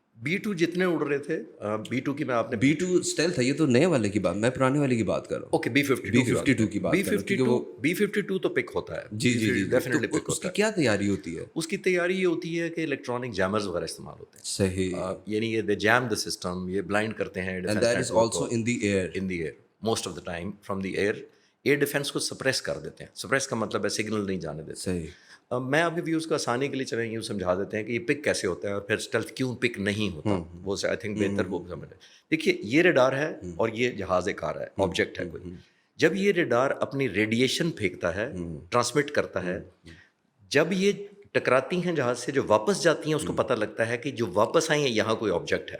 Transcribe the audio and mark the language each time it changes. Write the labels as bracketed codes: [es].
[ur] B-2 جتنے اڑ رہے تھے, B-2 کی میں آپ نے B-2 اسٹیلتھ ہے, یہ تو نئے والے کی بات, میں پرانے والے کی بات کر رہا ہوں. اوکے, B-52 کی بات کر رہا ہوں. B-52 تو پک ہوتا ہے. جی جی جی, ڈیفینیٹلی پک اس کی ہوتا ہے. کیا تیاری ہوتی ہے؟ اس کی تیاری یہ ہوتی ہے کہ الیکٹرانک جیمرز وغیرہ استعمال ہوتے ہیں. صحیح. یعنی یہ [en] they jam the system, [ur] یہ بلائنڈ کرتے ہیں. [en] And that is also in the air. In the air most of the time, from the air. [ur] Year defence کو سپریس کر دیتے ہیں. سپریس کا مطلب ہے سگنل نہیں جانے دیتے. صحیح. میں آپ کے ویوز کو آسانی کے لیے چلیں یوں سمجھا دیتے ہیں کہ یہ پک کیسے ہوتا ہے اور پھر اسٹیلتھ کیوں پک نہیں ہوتا. وہ آئی تھنک بہتر وہ سمجھ لیں. دیکھیے, یہ ریڈار ہے اور یہ جہاز ایک آ رہا ہے, آبجیکٹ ہے کوئی. جب یہ ریڈار اپنی ریڈیشن پھینکتا ہے, ٹرانسمٹ کرتا ہے, جب یہ ٹکراتی ہیں جہاز سے, جو واپس جاتی ہیں اس کو پتہ لگتا ہے کہ جو واپس آئی ہیں یہاں کوئی آبجیکٹ ہے.